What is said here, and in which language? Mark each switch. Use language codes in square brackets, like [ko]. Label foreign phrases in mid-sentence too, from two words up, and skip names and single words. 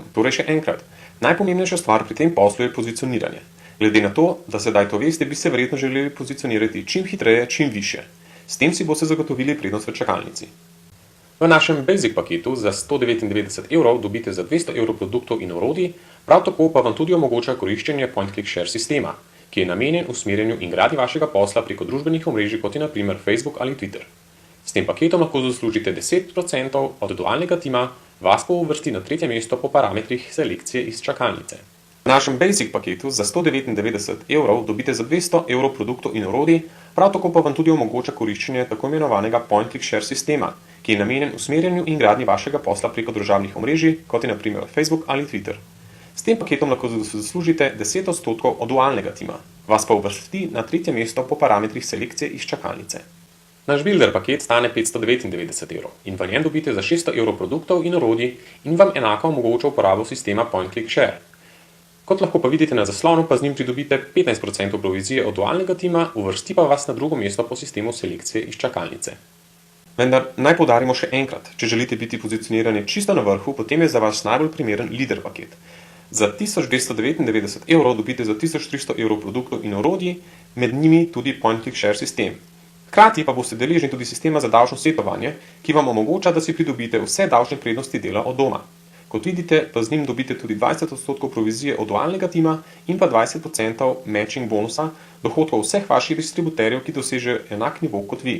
[sl] Torej še enkrat, najpomembnejša stvar pri tem poslu je pozicioniranje. Glede na to, da sedaj to veste, bi se verjetno želeli pozicionirati čim hitreje, čim više. S tem si boste zagotovili prednost v čakalnici. V našem Basic paketu za €199 dobite za €200 produktov in orodij, prav tako pa vam tudi omogoča koriščenje point-click-share sistema, ki je namenjen usmerjanju in gradnji vašega posla preko družbenih omrežij, kot je na primer Facebook ali Twitter. S tem paketom lahko zaslužite 10% od dualnega tima, vas pa uvrsti na 3. mesto po parametrih selekcije iz čakalnice. V našem Basic paketu za €199 dobite za €200 produktov in orodij, prav tako pa vam tudi omogoča koriščenje tako imenovanega point-click-share sistema, ki je namenjen usmerjanju in gradnji vašega posla preko družabnih omrežij, kot je na primer Facebook ali Twitter. S tem paketom lahko zaslužite 10% od dualnega tima, vas pa uvrsti na 3. mesto po parametrih selekcije iz čakalnice. Naš builder paket stane €599 in v njem dobite za €600 produktov in orodij in vam enako omogoča uporabo sistema point-click-share. Kot lahko pa vidite na zaslonu, pa z njim pridobite 15% provizije od dualnega tima, uvrsti pa vas na 2. mesto po sistemu selekcije iz čakalnice. Vendar naj poudarimo še enkrat, če želite biti pozicionirani čisto na vrhu, potem je za vas najbolj primeren leader paket. Za €1299 dobite za €1300 produktov in orodij, med njimi tudi point-click-share sistem. Hkrati pa boste deležni tudi sistema za davčno svetovanje, ki vam omogoča, da si pridobite vse davčne prednosti dela od doma. Kot vidite, pa z njim dobite tudi 20% provizije od dualnega tima in pa 20% matching bonusa dohodkov vseh vaših distributerjev, ki dosežejo enak nivo kot vi.